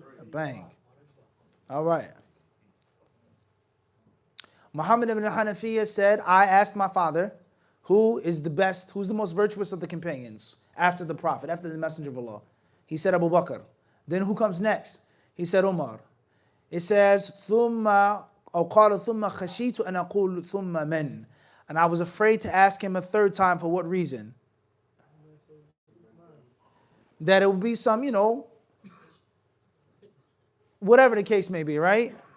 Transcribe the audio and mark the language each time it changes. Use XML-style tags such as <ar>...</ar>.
<en>Bang. All right. Muhammad ibn Hanafiya said, I asked my father, who is the best, who's the most virtuous of the companions after the Prophet, after the Messenger of Allah? He said Abu Bakr. Then who comes next? He said Umar. It says,</en> <ar>ثُمَّ أو قال ثُمَّ خَشِيتُ أَنْ أَقُولُ ثُمَّ مَنْ.</ar> <en>And I was afraid to ask him a third time for what reason? That it would be some, whatever the case may be, right?</en>